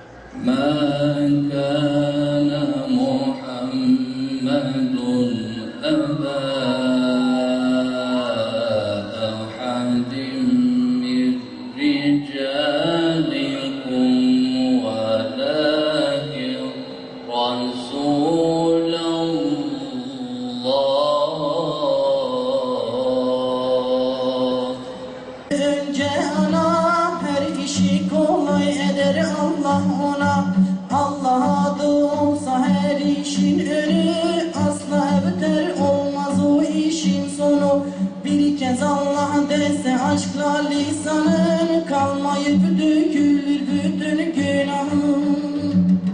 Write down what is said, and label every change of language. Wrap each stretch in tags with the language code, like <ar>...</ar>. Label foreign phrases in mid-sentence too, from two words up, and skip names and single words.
<ar>ما كان محمد أبا أحد من رجالكم ولكن رسول الله.</ar> <tr>Önce ana her işi kolay eder Allah ona. Allah adı olsa her işin önü, asla biter olmaz o işin sonu. Bir kez Allah dese aşkla lisanın, kalmayıp dökülür bütün günahın.</tr>